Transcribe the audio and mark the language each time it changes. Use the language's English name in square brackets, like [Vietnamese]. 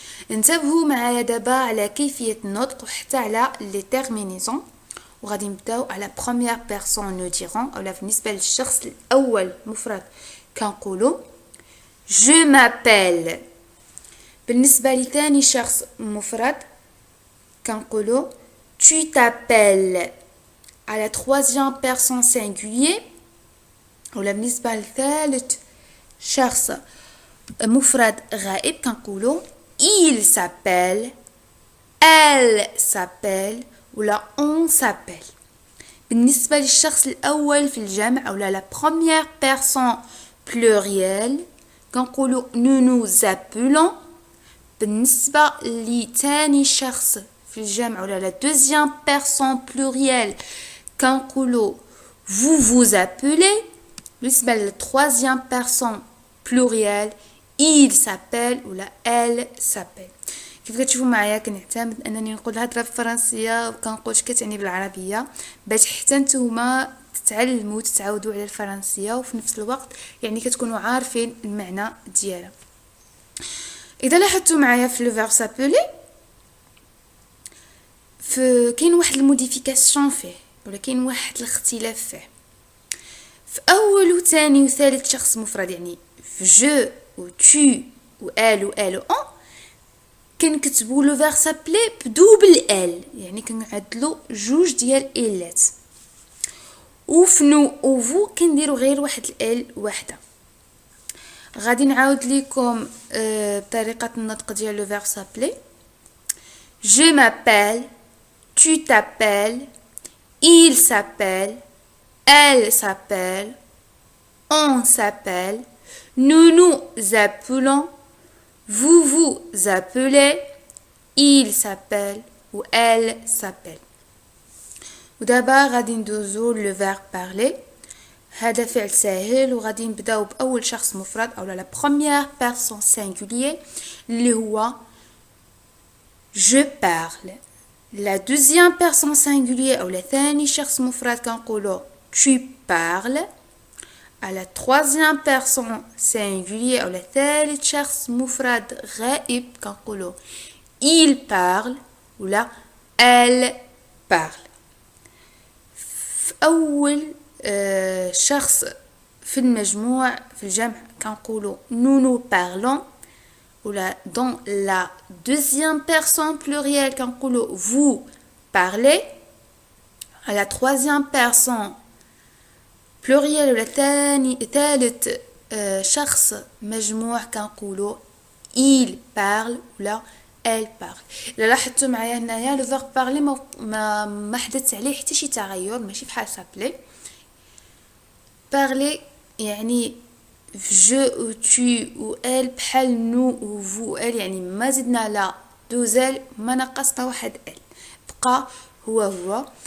[Arabic] انتبهوا معايا دابا على كيفيه النطق وحتى على لي تيرمينيزون وغادي نبداو على بروميير بيرسون نو ديرون اولا بالنسبه للشخص الاول مفرد كنقولوا جو مابيل. بالنسبه لثاني شخص مفرد كنقولوا [French] tu t'appelles. À la troisième personne singulier [Arabic] ولا بالنسبة لثالث شخص مفرد غائب كنقولوا [French] il s'appelle, elle s'appelle ولا on s'appelle. [Arabic] بالنسبة للشخص الأول في الجمع ولا [French] la première personne plurielle [Arabic] كنقولوا [French] nous nous appelons. [Arabic] بالنسبة لثاني شخص في الجمع ولا [French] la deuxième personne plurielle [Arabic] كنقولوا [French] vous vous appelez. بالنسبة لل troisième personne plurielle il s'appelle ولا elle s'appelle. [Arabic] كيف كتشوفوا معايا كنعتمد انني نقول الهضره بالفرنسيه وكنقولش كتعني بالعربيه باش حتى نتوما تتعلموا تتعودوا على الفرنسيه وفي نفس الوقت يعني كتكونوا عارفين المعنى ديالها. اذا لاحظتوا معايا في لو فيرب سابولي كاين واحد الموديفيكاسيون فيه ولا كاين واحد الاختلاف فيه. في اول وثاني وثالث شخص مفرد يعني في جو و tu و elle و elle و on كنكتبوا لو فيرب سابلي بدوبل ال يعني كنعدلوا جوج ديال الات وفي نو و فو كنديروا غير واحد ال واحده. غادي نعاود لكم بطريقه النطق ديال لو فيرب سابلي. [French] je m'appelle, tu t'appelles, il s'appelle, elle s'appelle, on s'appelle, nous nous appelons, vous vous appelez, il s'appelle ou elle s'appelle. [Arabic] ودابا غادي ندوزو لو فيرب بارلي. هذا فعل ساهل وغادي نبداو باول شخص مفرد او لا بروميير بيرسون سينغولير اللي هو [French] je parle. La deuxième personne singulière ou la [Arabic] ثاني شخص مفرد كنقولوا [French] tu parles. À la troisième personne singulière ou la [Arabic] ثالث شخص مفرد غائب كنقولوا [French] il parle ولا elle parle. [Arabic] في أول شخص في المجموع في الجمع كنقولوا [French] nous nous parlons [Arabic] ولا [French] dans la deuxième personne plurielle [Arabic] كنقولوا [French] vous parlez. À la troisième personne pluriel [Arabic] ولا ثالث شخص مجموع كنقولو [French] il parle [Arabic] ولا [French] elle parle. [Arabic] الا لاحظتوا معايا هنايا لو فيرب بارلي ما حدث عليه حتى شي تغير، ماشي بحال سابلي. parler يعني [French] je ou tu ou elle [Arabic] بحال [French] nous ou vous elle، [Arabic] يعني ما زدنا لا دوزل ما نقصنا واحد ال، بقى هو.